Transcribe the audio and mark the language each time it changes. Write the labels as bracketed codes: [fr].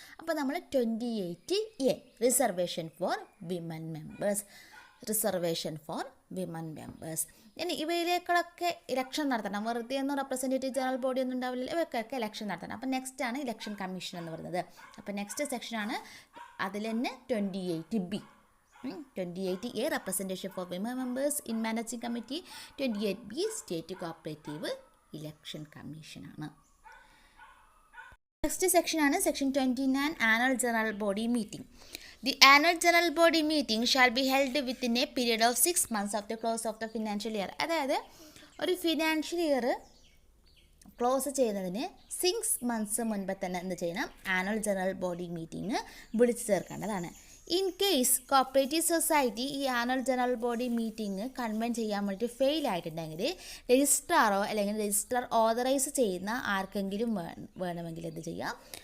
[ml] അപ്പോൾ നമ്മൾ [en] 28A reservation for women members, reservation for women members. [ml] ഇനി ഇവയിലേക്കൊക്കെ ഇലക്ഷൻ നടത്തണം. വെറുതെ ഒന്നും റെപ്രസെൻറ്റേറ്റീവ് ജനറൽ ബോഡി ഒന്നും ഉണ്ടാവില്ല, ഇവയ്ക്കൊക്കെ ഇലക്ഷൻ നടത്തണം. അപ്പോൾ നെക്സ്റ്റ് ആണ് ഇലക്ഷൻ കമ്മീഷൻ എന്ന് പറയുന്നത്. അപ്പോൾ നെക്സ്റ്റ് സെക്ഷനാണ് അതിൽ തന്നെ 28B. [en] 28A representation for women members in managing committee. 28B state cooperative election commission ആണ്. Next section ആണ് section 29 annual general body meeting. The annual general body meeting shall be held within a period of 6 months of the close of the financial year. [ml] അതായത് ഒരു financial year close ചെയ്യുന്നതിന് 6 months മുൻപ് തന്നെ എന്ത് ചെയ്യണം? Annual general body meeting വിളിച്ചു ചേർക്കേണ്ടതാണ്. In case cooperative society ഈ annual general body meeting convene ചെയ്യാൻ വേണ്ടിയിട്ട് ഫെയിൽ ആയിട്ടുണ്ടെങ്കിൽ രജിസ്ട്രാറോ അല്ലെങ്കിൽ രജിസ്ട്രാർ ഓതറൈസ് ചെയ്യുന്ന ആർക്കെങ്കിലും വേണമെങ്കിൽ എന്ത് ചെയ്യാം?